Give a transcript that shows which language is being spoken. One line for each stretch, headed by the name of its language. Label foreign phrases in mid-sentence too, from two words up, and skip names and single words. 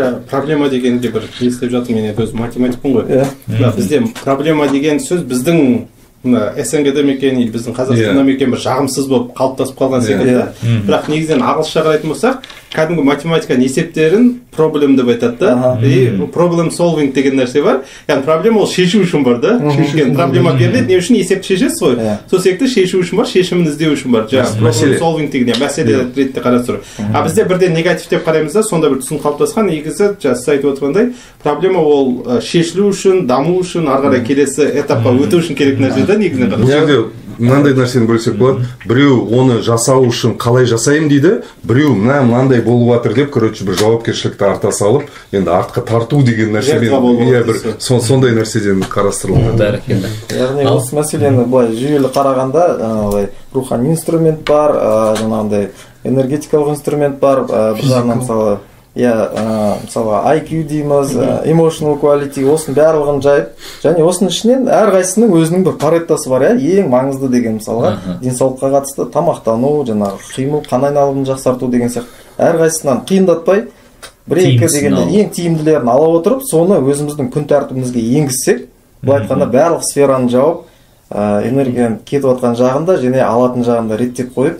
Kazakh: Проблема дегенде бір естіп жатыр, мен өзім математикпін ғой. Бізде проблема деген сөз біздің СНГ-де мекен, біздің Қазақстанда мекен бір жағымсыз болып қалыптасып қалған секілді. Бірақ негізінен ағылшынша қарайтын болсақ, кәдімгі математиканың есептерін проблем деп айтады да.
English: Problem solving
Kazakh: деген нәрсе бар. Яғни проблема ол шешу үшін бар да. Проблема беріледі, не үшін есепті шешесіз ғой. Сол секілді шешу үшін бар, шешімін іздеу үшін бар.
English: Problem solving
Kazakh: деген мәселе ретінде қарастыру. Бізде бірден негатив деп қараймыз да, сонда бір түсінік қалыптасқан. Негізі сіз айтып отырғандай, проблема ол шешілу үшін, даму үшін, ары қарай келесі этапқа өту үшін керек нәрсе да, негізінен. Бұл жерде мынандай нәрсені бөлсек болады. Біреу оны жасау үшін қалай жасаймын дейді, біреу мынандай болып жатыр деп, короче, бір жауапкершілікті арта салып, енді артқа тарту деген нәрсемен бір сондай нәрседен қарастырылған. Яғни осы мәселені былай жүйелі қарағанда, жаңағыдай рухани инструмент бар, жаңағыдай энергетикалық инструмент бар, бір жағынан мысалы мысалға IQ дейміз,
English: emotional quality,
Kazakh: осының барлығын жайып, және осының ішінен әрқайсысының өзінің бір пареттасы бар, ең маңызды деген мысалға денсаулыққа қатысты тамақтану, жаңағы қимыл, қан айналымын жақсарту деген сияқты әрқайсысынан қиындатпай бір-екі дегенде ең тиімділерін ала отырып, соны өзіміздің күн тәртібімізге енгізсек, былай айтқанда барлық сфераны жауып, энергияның кетіп жатқан жағында және алатын жағында реттеп қойып,